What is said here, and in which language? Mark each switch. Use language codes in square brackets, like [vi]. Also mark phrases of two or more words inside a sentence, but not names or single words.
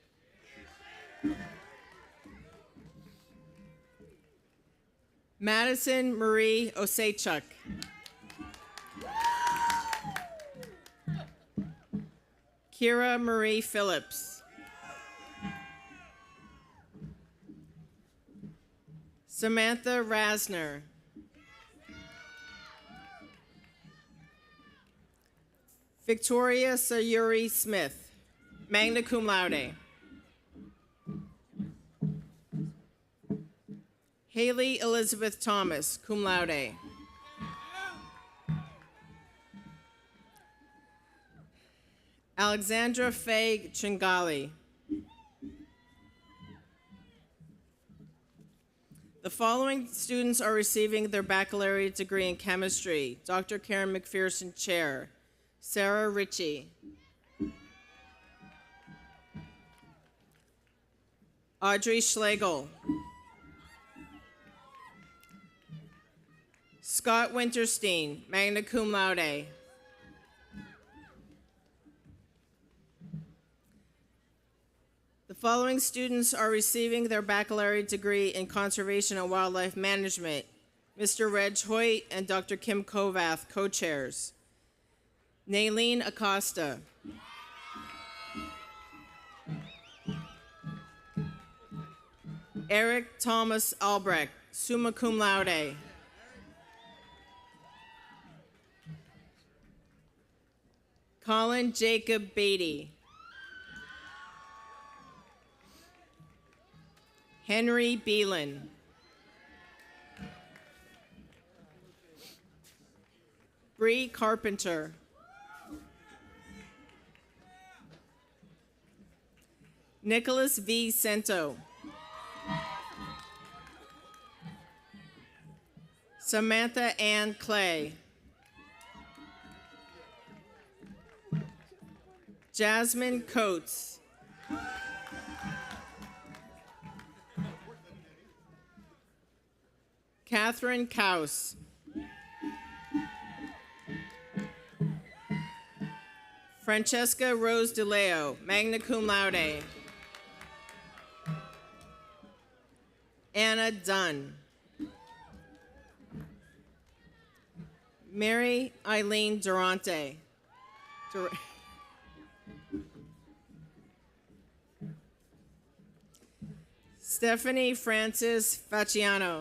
[en] Madison Marie Osechuk. Kira Marie Phillips. Samantha Rasner. Victoria Sayuri Smith, [la] magna cum laude. [en] Haley Elizabeth Thomas, [la] cum laude. [en] Alexandra Faye Chingali. The following students are receiving their baccalaureate degree in chemistry. Dr. Karen McPherson, Chair. Sarah Ritchie. Audrey Schlegel. Scott Winterstein, [la] magna cum laude. [en] The following students are receiving their baccalaureate degree in conservation and wildlife management. Mr. Reg Hoyt and Dr. Kim Kovath, co-chairs. Naylene Acosta. Eric Thomas Albrecht, [la] summa cum laude. [en] Colin Jacob Beatty. Henry Beelan. Bree Carpenter. Nicholas V. Cento. Samantha Ann Clay. Jasmine Coates. Catherine Kaus. Francesca Rose DeLeo, [la] magna cum laude. [en] Anna Dunn. Mary Eileen Durante. Stephanie Francis Facciano.